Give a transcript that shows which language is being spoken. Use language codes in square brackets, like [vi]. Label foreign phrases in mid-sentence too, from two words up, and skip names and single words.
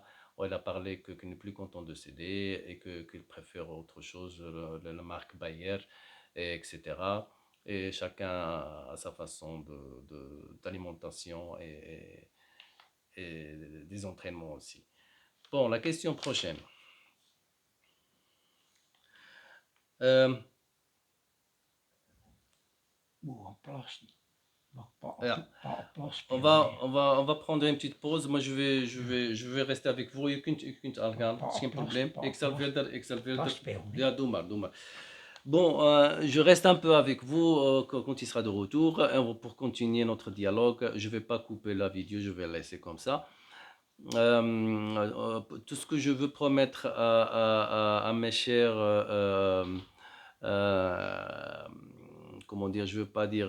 [fr] Oh, il a parlé qu'il n'est plus content de céder et qu'il préfère autre chose, la marque Bayer, etc. Et chacun a sa façon d'alimentation et des entraînements aussi. Bon, la question prochaine. Euh, [nl] Moet plassen. Mag ja, plas [fr] on [nl] spelen, [fr] va, [nl] nee. [fr] on va, on va prendre une petite pause. Moi, je vais rester avec vous. [nl] Je kunt aangaan. Het is geen probleem. Ik zal verder. Spelen, nee. Ja, doe maar, doe maar. [fr] Bon, je reste un peu avec vous quand il sera de retour pour continuer notre dialogue. Je ne vais pas couper la vidéo, je vais la laisser comme ça. Tout ce que je veux promettre à mes chers, euh, comment dire, je veux pas dire